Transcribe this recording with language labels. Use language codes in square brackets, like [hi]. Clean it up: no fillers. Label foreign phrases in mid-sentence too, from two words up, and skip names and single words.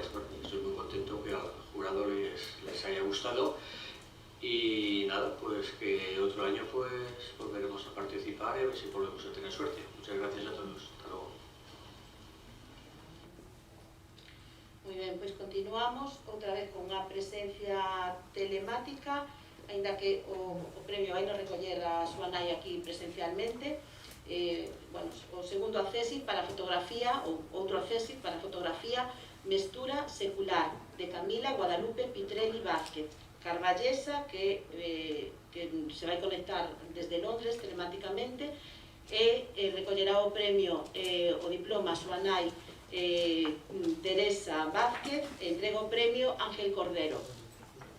[es] Estoy muy contento que al jurado les haya gustado. Y nada, pues que otro año pues volveremos a participar y a ver si volvemos a tener suerte. Muchas gracias a todos. Hasta luego. [gl] Muy ben, pois continuamos outra vez con a presencia telemática, aínda que o premio vai nos recoller a súa nai aquí presencialmente. Bueno, o segundo accesi para fotografía, ou outro accesi para fotografía, Mestura Secular, de Camila Guadalupe Pitrelli Vázquez, carballesa, que se vai conectar desde Londres telemáticamente, e recollerá o premio, o diploma a súa nai Teresa Vázquez, entrega o premio Ángel Cordero.